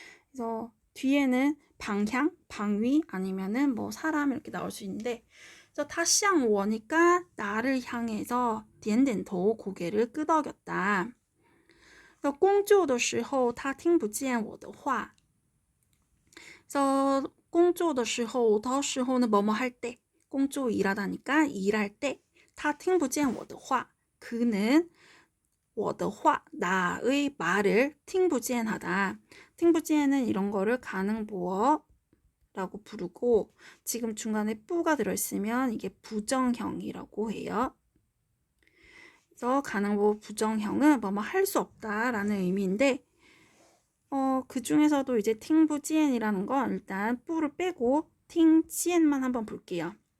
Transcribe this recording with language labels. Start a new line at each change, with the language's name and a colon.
Korean: 그래서 뒤에는 방향, 방위 아니면은 뭐 사람 이렇게 나올 수 있는데 그래서 타시양 워니까 나를 향해서
Chinese: 点点头
Korean: 고개를 끄덕였다.
Chinese: 工作的时候他听不见我的话
Korean: 그래서 工作的时候더时候는 뭐뭐 할 때, 工作 일하다니까 일할 때,
Chinese: 他听不见我的话
Korean: 그는 我的话 나의 말을 听不见하다. 听不见은 이런 거를 가능보어라고 부르고 지금 중간에 뿌가 들어있으면 이게 부정형이라고 해요. 그래서 가능보어 부정형은 뭐뭐 할 수 없다라는 의미인데 그 중에서도 이제 팅부지엔이라는 건 일단 뿌를 빼고 팅지엔만 한번 볼게요.